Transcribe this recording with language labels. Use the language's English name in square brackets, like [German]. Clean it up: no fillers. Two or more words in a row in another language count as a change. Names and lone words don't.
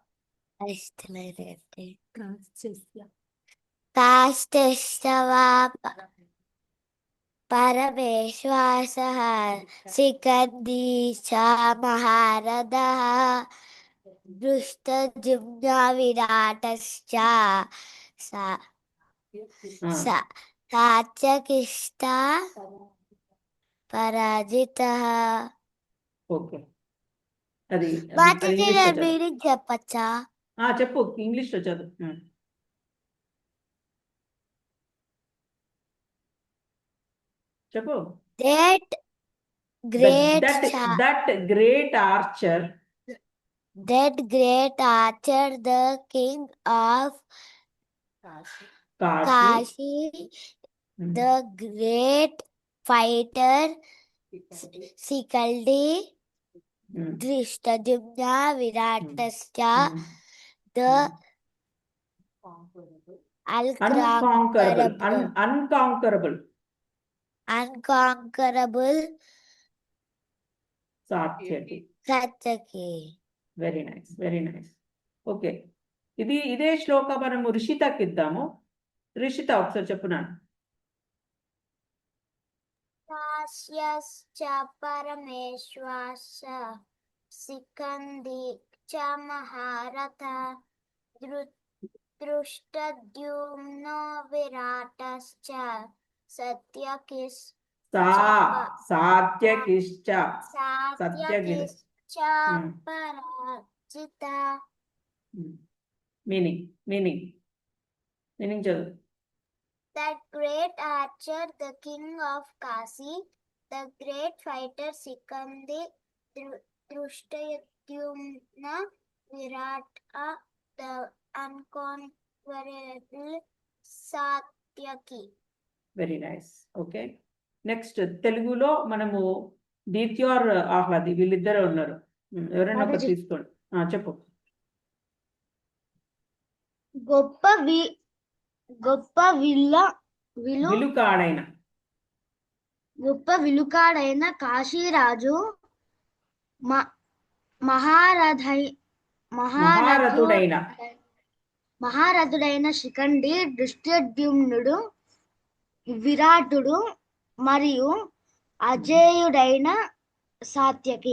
[Sanskrit] పరమేశ్వాసః శిఖండీ చ మహారథః దృష్టద్యుమ్న విరాటశ్చ సాత్యకిశ్చ పరాజితః. [Telugu] ఓకే, అది మీనింగ్ చెప్పచ్చా? చెప్పు, ఇంగ్లీష్లో చదువు. చెప్పు. [English] That great archer, the king of Kashi, the great fighter Sikaldi, Drishtadyumna Viratascha, the unconquerable Satyaki. very nice, very nice. [Telugu] ఓకే, ఇదే శ్లోక మనము రిషితకి ఇద్దాము. రిషిత ఒకసారి చెప్పున్నాను. [Sanskrit] काश्यश्च परमेश्वरश्च सिकन्दी च महारथः दृष्टद्युम्नो विराटश्च सत्यकिश्च సాత్యకిశ్చ సత్యకిర్ सात्यकिश्च पराजिता [Telugu] మీనింగ్ చదువు. [English] That great archer, the king of Kasi, the great fighter Sikandi, Drushtayumna, Virata, the unconquerable Satyaki. very nice. [Telugu] ఓకే, నెక్స్ట్ తెలుగులో మనము దీప్తి ఆర్ ఆహ్లాది వీళ్ళిద్దరే ఉన్నారు. ఎవరైనా ఒకటి తీసుకోండి. చెప్పు. గొప్ప విలుకాడైన కాశీరాజు మహారథుడైన శిఖండి, దృష్టద్యుమ్నుడు, విరాటుడు మరియు అజేయుడైన సాత్యకి.